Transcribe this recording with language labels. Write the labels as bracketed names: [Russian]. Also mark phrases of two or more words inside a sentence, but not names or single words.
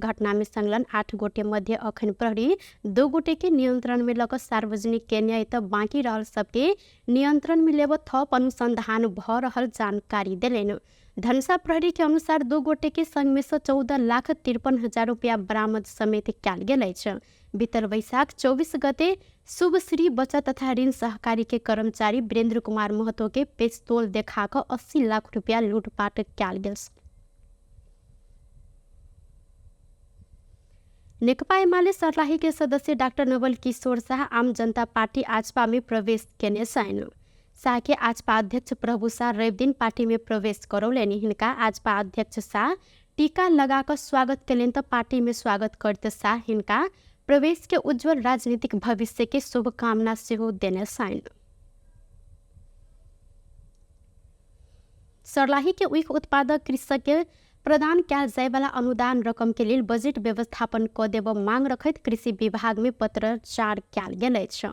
[Maithili] घटना में संलग्न 8 गोटे मध्य अखन प्रहरी 2 गोटे के नियंत्रण में लग सार्वजनिक केने त बाकी रहल सबके नियंत्रण में लेब थप अनुसंधान भ रहल जानकारी देलेन। धनसा प्रहरी के अनुसार 2 गोटे के संग में से 14,53,000 रुपया बरामद समेत कयल गेल अछि। बीतल वैशाख 24 गते शुभ श्री बचत तथा ऋण सहकारी के कर्मचारी वीरेंद्र कुमार महतो के पिस्तौल देखा 80 लाख रुपया लूटपाट कयल गेल। नेकपा एमाले सर्लाही के सदस्य डॉक्टर नवल किशोर शाह आम जनता पार्टी आजपा में प्रवेश केने छन्। शाह के आजपा अध्यक्ष प्रभु शाह रवि दिन पार्टी में प्रवेश करौलेनि। हिनका आजपा अध्यक्ष शाह टीका लगाकर स्वागत कयलनि त पार्टी में स्वागत करते शाह हिनका प्रवेश के उज्जवल राजनीतिक भविष्य के शुभकामना सेहो देने छन्। सर्लाही के ऊख उत्पादक कृषक के प्रदान कयल जाय वाला अनुदान रकम के लेल बजट व्यवस्थापन क देब मांग रखैत कृषि विभाग में पत्राचार कयल गेल अछि।